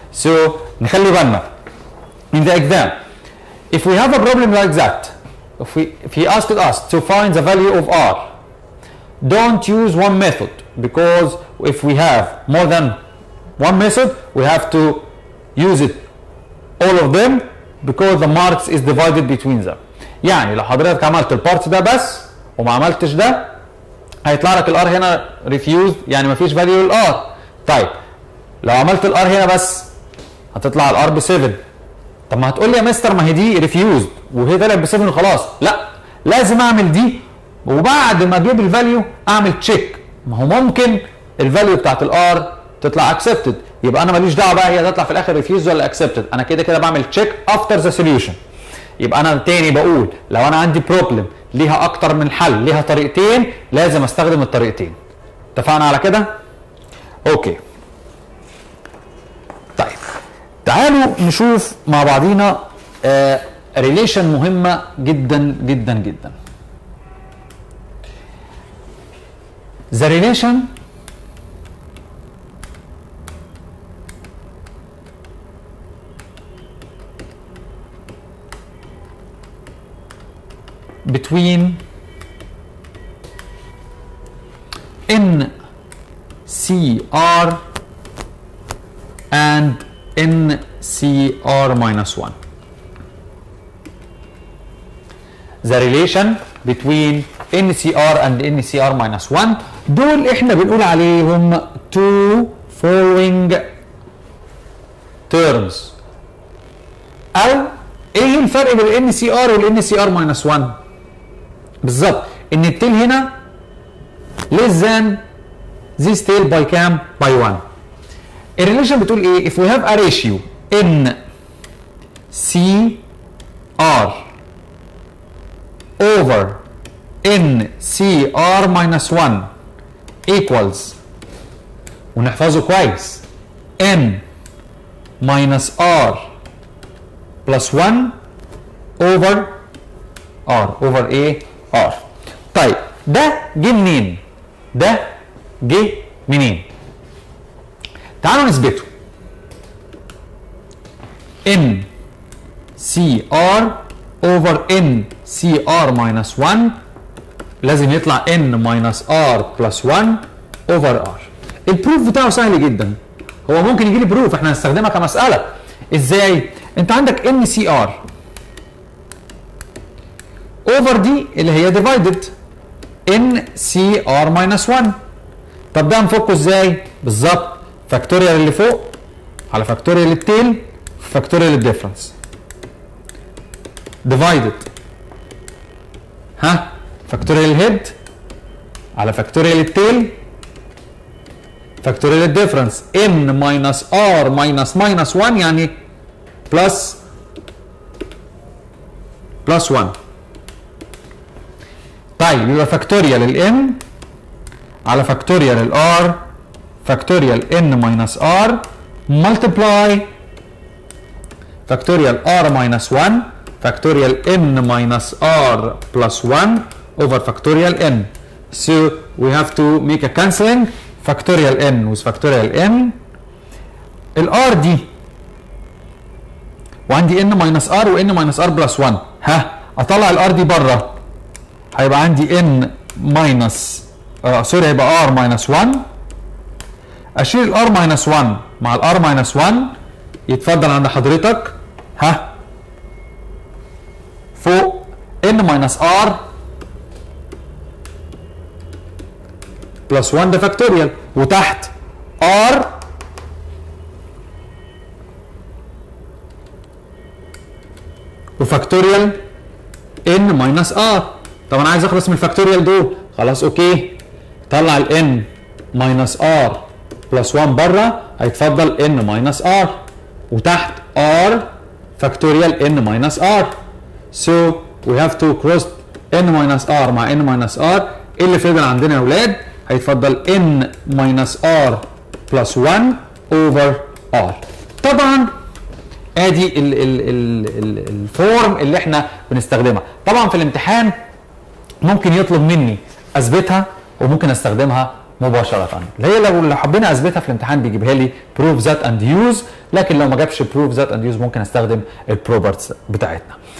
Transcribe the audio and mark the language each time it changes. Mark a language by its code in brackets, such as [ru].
[en] So [ar] نخلي بالنا [en] in the exam, if we have a problem like that, if he asked us to find the value of r, don't use one method, because if we have more than one method we have to use it all of them, because the marks is divided between them. [ar] يعني لو حضرتك عملت البارت ده بس وما عملتش ده هيطلع لك الار هنا refused، يعني مفيش value للار. طيب لو عملت الار هنا بس هتطلع الار ب 7. طب ما هتقول لي يا مستر ما هي دي ريفيوزد وهي طلعت ب 7 وخلاص. لا، لازم اعمل دي وبعد ما اجيب الفاليو اعمل تشيك. ما هو ممكن الفاليو بتاعت الار تطلع اكسبتد، يبقى انا ماليش دعوه بقى هي تطلع في الاخر ريفيوزد ولا اكسبتد، انا كده كده بعمل تشيك افتر ذا سوليوشن. يبقى انا تاني بقول لو انا عندي بروبلم ليها اكتر من حل، ليها طريقتين، لازم استخدم الطريقتين. اتفقنا على كده؟ اوكي. طيب تعالوا نشوف مع بعضينا ريليشن مهمة جدا جدا جدا. [en] The relation between NCR and NCR minus 1. The relation between NCR and NCR minus 1 [ar] دول احنا بنقول عليهم [en] two following terms. [ar] او ايه الفرق بين ال NCR وال NCR minus 1؟ بالظبط ان التيل هنا [en] less than this tail by [ar] كام؟ by 1. الريليشن بتقول ايه؟ [en] if we have a ratio NCR over NCR minus 1 equals [ar] ونحفظه كويس [en] N minus R plus 1 over R over ايه؟ R. [ar] طيب ده جه منين؟ ده جه منين؟ تعالوا نثبته. [en] NCR over NCR minus 1 [ar] لازم يطلع [en] N minus R plus 1 over R. [ar] البروف بتاعه سهل جدا. هو ممكن يجي لي بروف احنا هنستخدمها كمسألة. ازاي؟ انت عندك NCR over دي اللي هي divided NCR minus 1. طب ده هنفكه ازاي؟ بالظبط فاكتوريال اللي فوق على فاكتوريال التيل فاكتوريال الديفرنس divided فاكتوريال الهيد على فاكتوريال التيل فاكتوريال الديفرنس [en] n minus r minus 1 [ar] يعني بلس 1. طيب يبقى فاكتوريال الان على فاكتوريال الار [en] Factorial n minus r multiply factorial r minus 1 factorial n minus r plus 1 over factorial n. So we have to make a cancelling factorial n with factorial n. [ar] الr دي وعندي n minus r و [en] n minus r plus 1 [ar] اطلع الr دي بره هيبقى عندي n minus سوري هيبقى r minus 1 اشيل الار ماينس 1 مع الار ماينس 1 يتفضل عند حضرتك فوق ان ماينس ار بلس 1 ده فاكتوريال وتحت ار وفاكتوريال ان ماينس ار. طب انا عايز اخلص من الفاكتوريال دول خلاص اوكي طلع الان ماينس ار بلس 1 بره هيتفضل [en] n minus r [ar] وتحت r فاكتوريال n ماينس r. [en] So we have to cross n minus r [ar] مع [en] n minus r. [ar] ايه اللي فضل عندنا يا اولاد؟ هيتفضل n ماينس r بلس 1 over r. طبعا ادي الفورم اللي احنا بنستخدمها. طبعا في الامتحان ممكن يطلب مني اثبتها وممكن استخدمها مباشرة، اللي هي لو حبينا اثبتها في الامتحان بيجيبها لي بروف ذات اند يوز، لكن لو ما جابش بروف ذات اند يوز ممكن استخدم البروبرتس بتاعتنا.